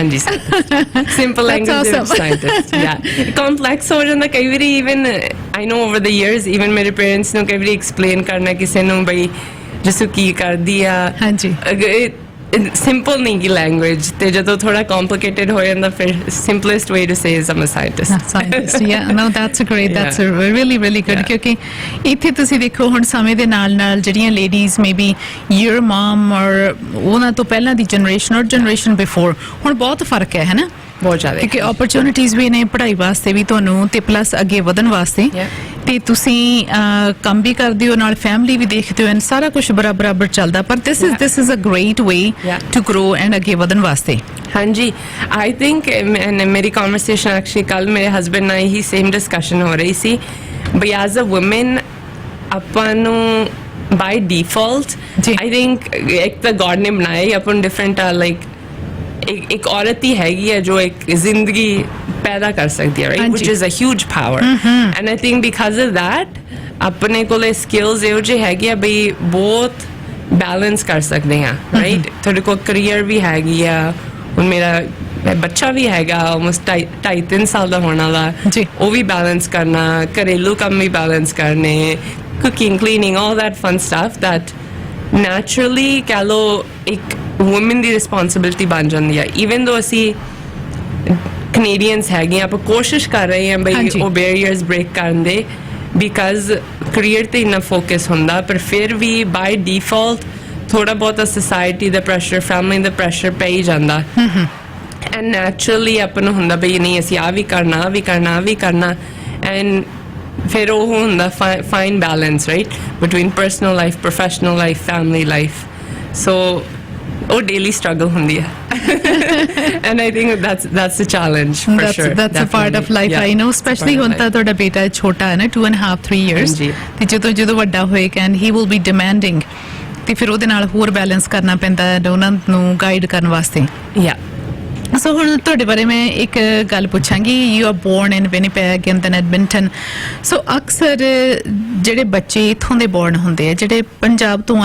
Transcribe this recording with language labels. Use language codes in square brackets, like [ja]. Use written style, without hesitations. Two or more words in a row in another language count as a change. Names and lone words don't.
[pa] ਹਾਂਜੀ [en] simple language [pa] ਦੇ ਸਾਇੰਟਿਸਟ ਯਾ ਕੰਪਲੈਕਸ ਹੋ ਜਾਂਦਾ ਕਈ ਵਾਰੀ [en] even I know over the years [pa] ਇਵਨ ਮੇਰੇ ਪੇਰੈਂਟਸ ਨੂੰ ਕਈ ਵਾਰੀ ਐਕਸਪਲੇਨ ਕਰਨਾ ਕਿਸੇ ਨੂੰ ਬਈ ਜਿਸੂ ਕੀ ਕਰਦੀ ਆ ਹਾਂਜੀ simple ਨਹੀਂ ਗੀ language ਤੇ ਜਦੋਂ ਥੋੜਾ complicated ਹੋ ਜਾਂਦਾ ਫਿਰ [en] simplest way to say is I'm a scientist yeah no that's a really really good [pa] ਕਿਉਂਕਿ ਇੱਥੇ ਤੁਸੀਂ ਦੇਖੋ ਹੁਣ ਸਮੇਂ ਦੇ ਨਾਲ ਨਾਲ ਜਿਹੜੀਆਂ [en] ladies maybe your mom or [pa] ਉਹਨਾਂ ਤੋਂ ਪਹਿਲਾਂ ਦੀ [en] generation or generation before [pa] ਹੁਣ ਬਹੁਤ ਫਰਕ ਹੈ ਨਾ ਬਹੁਤ ਜ਼ਿਆਦਾ ਕਿਉਂਕਿ opportunities ਵੀ ਨੇ ਪੜ੍ਹਾਈ ਵਾਸਤੇ ਵੀ ਤੁਹਾਨੂੰ ਤੇ ਪਲੱਸ ਅੱਗੇ ਵਧਣ ਵਾਸਤੇ ਤੇ ਤੁਸੀਂ ਕੰਮ ਵੀ ਕਰਦੇ ਹੋ ਨਾਲ ਫੈਮਿਲੀ ਵੀ ਦੇਖਦੇ ਹੋ ਐਂਡ ਸਾਰਾ ਕੁਝ ਬਰਾਬਰ ਚੱਲਦਾ ਪਰ [en] this is a great way to grow and [pa] ਅੱਗੇ ਵਧਣ ਵਾਸਤੇ ਹਾਂਜੀ [en] I think [pa] ਮੇਰੀ [en] conversation actually [pa] ਕੱਲ ਮੇਰੇ ਹਸਬੈਂਡ ਨਾਲ ਹੀ [en] same discussion [pa] ਹੋ ਰਹੀ ਸੀ ਬਈ [en] as a woman [pa] ਆਪਾਂ ਨੂੰ [en] by default I think [pa] ਇੱਕ ਤਾਂ ਗॉड ਨੇ ਬਣਾਇਆ ਹੀ ਆਪਾਂ ਨੂੰ [en] different like [hi] एक औरत ही हैगी है जो एक जिंदगी पैदा कर सकती है [en] right which is a huge power and I think because of that [pa] ਆਪਣੇ ਕੋਲੇ skills ਇਹੋ ਜਿਹੇ ਹੈਗੇ ਆ ਬਈ ਬਹੁਤ [hi] बैलेंस कर सकते हैं [pa] right ਤੁਹਾਡੇ ਕੋਲ career ਵੀ ਹੈਗੀ ਆ ਹੁਣ ਮੇਰਾ ਬੱਚਾ ਵੀ ਹੈਗਾ almost 2.5-3 ਸਾਲ ਦਾ ਹੋਣ ਵਾਲਾ ਉਹ ਵੀ बैलेंस ਕਰਨਾ ਘਰੇਲੂ ਕੰਮ ਵੀ बैलेंस ਕਰਨੇ [en] cooking cleaning all that fun stuff that naturally [pa] ਕਹਿ ਲਓ ਇੱਕ women ਦੀ responsibility ਬਣ ਜਾਂਦੀ ਹੈ [en] even though [pa] ਅਸੀਂ Canadians ਹੈਗੇ ਆਪਾਂ ਕੋਸ਼ਿਸ਼ ਕਰ ਰਹੇ ਹਾਂ ਬਈ ਉਹ [en] barriers break [pa] ਕਰਨ ਦੇ because career ਤੇ ਇੰਨਾ focus ਹੁੰਦਾ ਪਰ ਫਿਰ ਵੀ [en] by default [pa] ਥੋੜਾ ਬਹੁਤਾ society ਦਾ pressure family ਦਾ pressure ਪੈ ਹੀ ਜਾਂਦਾ and naturally ਆਪਾਂ ਨੂੰ ਹੁੰਦਾ ਬਈ ਨਹੀਂ ਅਸੀਂ ਆ ਵੀ ਕਰਨਾ and ਫਿਰ ਉਹ ਹੁੰਦਾ [en] fine balance right between personal life professional life family life [pa] so oh [en] daily struggle [pa] ਹੁੰਦੀ ਹੈ [en] and I think that's the challenge for sure that's definitely. A part of life I know especially [pa] ਹੁਣ ਤਾਂ ਤੁਹਾਡਾ ਬੇਟਾ ਛੋਟਾ ਹੈ ਨਾ 2.5-3 years ਤੇ ਜਦੋਂ ਵੱਡਾ ਹੋਏਗਾ [en] and he will be demanding [pa] ਤੇ ਫਿਰ ਉਹਦੇ ਨਾਲ ਹੋਰ ਬੈਲੈਂਸ ਕਰਨਾ ਪੈਂਦਾ ਹੈ ਉਹਨਾਂ ਨੂੰ ਗਾਈਡ ਕਰਨ ਵਾਸਤੇ ਸੋ ਹੁਣ ਤੁਹਾਡੇ ਬਾਰੇ ਮੈਂ ਇੱਕ ਗੱਲ ਪੁੱਛਾਂਗੀ [en] you are born in Winnipeg and then Edmonton [pa] ਸੋ ਅਕਸਰ ਜਿਹੜੇ ਬੱਚੇ ਇੱਥੋਂ ਦੇ ਬੋਰਨ ਹੁੰਦੇ ਆ ਜਿਹੜੇ ਪੰਜਾਬ ਤੋਂ